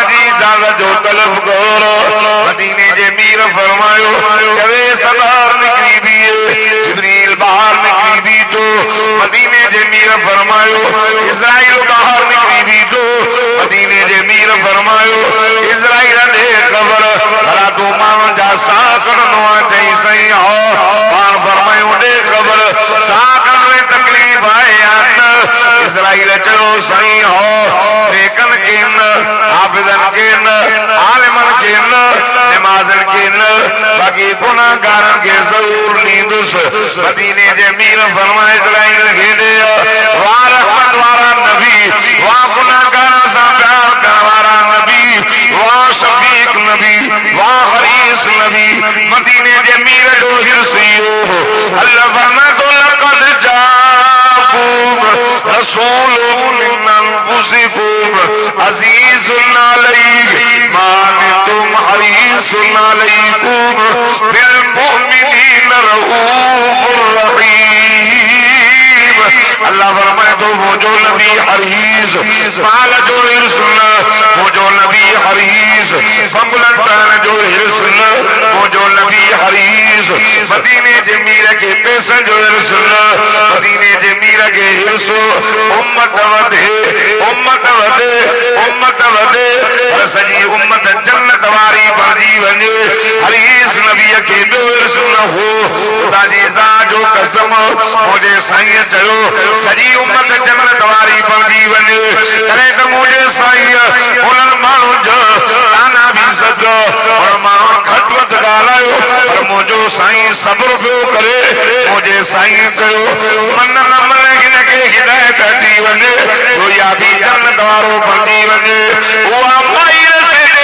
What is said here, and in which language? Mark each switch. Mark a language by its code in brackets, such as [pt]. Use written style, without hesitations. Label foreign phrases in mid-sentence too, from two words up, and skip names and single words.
[sd] जी इजाज़त जो तलब कर मदीने जे मीर फरमायो चवे सरदार निकरी बीहे जिब्रील बाहर निकरी बीठो मदीने जे मीर फरमायो इस्राईल बाहर निकरी बीठो मदीने जे मीर फरमायो इस्राईल दे ख़बर भला तू माण्हुनि जा साह कढंदो आहे चई सही हो पाण फरमायो दे ख़बर साह कढण में तकलीफ़ आहे या न इस्राईल चयो सही हो नेकन के न हाफिज़न के न आलिमन के न नमाज़न के न बाकी गुनाहगारन के जरूर लींदुसि मदीने जे मीर फरमाए इस्राईल खे ॾे वाह रहमत वारा नबी वाह गुनाहगारन सां प्यार करण वारा नबी वाह शफीक नबी वाह हरीस नबी मदीने जे मीर जो हिरसियो अल्लाह फरमाए तो लक़द [ar] جاءكم رسول من أنفسكم عزيز عليه ما عنتم حريص عليكم بالمؤمنين رؤوف رحيم अल्लाह [sd] फरमाए तो वो जो नबी हरीस माल जो हिरसुन वो जो नबी हरीस फंगुलन जो हिरसुन वो जो नबी हरीस मदीने जे मीर के पैसे जो हिरसुन मदीने जे मीर के हिरसो उम्मत वधे उम्मत वधे उम्मत वधे पर सजी उम्मत जन्नत वारी बणजी वञे हरीस नबी के दो हिरसुन हो खुदा जी ज़ात जो कसम मुझे साईं चयो सजी उम्मत जन्नत वारी बणजी वञे करे त मुझे साईं उन्हनि माण्हुनि जो ताना बि सचो पर माण्हुनि घटि वधि ॻाल्हायो पर मुंहिंजो साईं सब्र पियो करे मुंहिंजे साईं चयो मन न मन हिनखे हिदायत अची वञे तो या बि जन्नत वारो बणजी वञे उहा माई ते